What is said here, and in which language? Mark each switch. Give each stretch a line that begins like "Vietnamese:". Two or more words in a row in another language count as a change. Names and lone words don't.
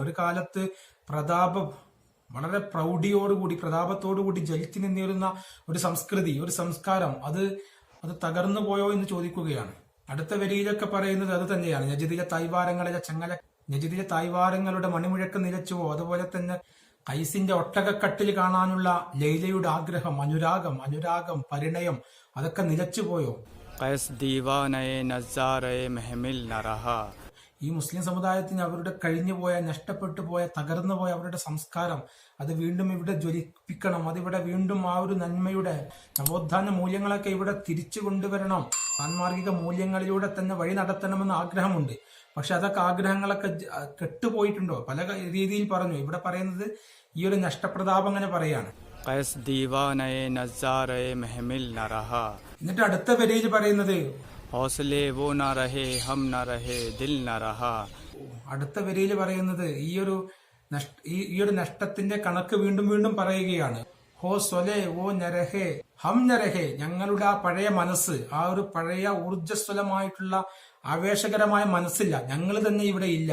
Malayalam: ഒരു കാലത്ത് വളരെ പ്രൗഢിയോടുകൂടി പ്രതാപത്തോടുകൂടി ജ്വലിച്ചു നിന്നിരുന്ന ഒരു സംസ്കൃതി, ഒരു സംസ്കാരം, അത് തകർന്നു പോയോ എന്ന് ചോദിക്കുകയാണ്. അടുത്ത വരിയിലൊക്കെ പറയുന്നത് അത് തന്നെയാണ്. നജിദിലെ തായ്വാരങ്ങളുടെ മണിമുഴക്കം നിലച്ചുവോ. അതുപോലെ തന്നെ കൈസിന്റെ ഒട്ടകക്കട്ടിൽ കാണാനുള്ള ലൈലയുടെ ആഗ്രഹം, അനുരാഗം, പരിണയം, അതൊക്കെ നിലച്ചുപോയോ.
Urdu: دیوانۂ نظارۂ محمل نہ رہا.
Malayalam: ഈ മുസ്ലിം സമുദായത്തിന് അവരുടെ കഴിഞ്ഞുപോയ, നഷ്ടപ്പെട്ടു പോയ, തകർന്നു പോയ അവരുടെ സംസ്കാരം അത് വീണ്ടും ഇവിടെ ജ്വലിപ്പിക്കണം. അതിവിടെ വീണ്ടും ആ ഒരു നന്മയുടെ നവോത്ഥാന മൂല്യങ്ങളൊക്കെ ഇവിടെ തിരിച്ചു കൊണ്ടുവരണം. സാൻമാർഗിക മൂല്യങ്ങളിലൂടെ തന്നെ വഴി നടത്തണമെന്ന് ആഗ്രഹമുണ്ട്. പക്ഷെ അതൊക്കെ ആഗ്രഹങ്ങളൊക്കെ കെട്ടുപോയിട്ടുണ്ടോ. പല രീതിയിൽ പറഞ്ഞു. ഇവിടെ പറയുന്നത് ഈ ഒരു നഷ്ടപ്രതാപം അങ്ങനെ പറയാണ്.
Urdu: دیوانۂ نظارۂ محمل نہ رہا.
Malayalam: എന്നിട്ട് അടുത്ത വരിയിൽ പറയുന്നത്
Urdu: حوصلے وہ نہ رہے ہم نہ رہے دل نہ رہا.
Malayalam: അടുത്ത വരിയിൽ പറയുന്നത് ഈ ഒരു നഷ്ടത്തിന്റെ കണക്ക് വീണ്ടും പറയുകയാണ്.
Urdu: حوصلے وہ نہ رہے ہم نہ رہے,
Malayalam: ഞങ്ങളുടെ ആ പഴയ മനസ്സ്, ആ ഒരു പഴയ ഊർജ്ജസ്വലമായിട്ടുള്ള ആവേശകരമായ മനസ്സില്ല, ഞങ്ങൾ തന്നെ ഇവിടെ ഇല്ല.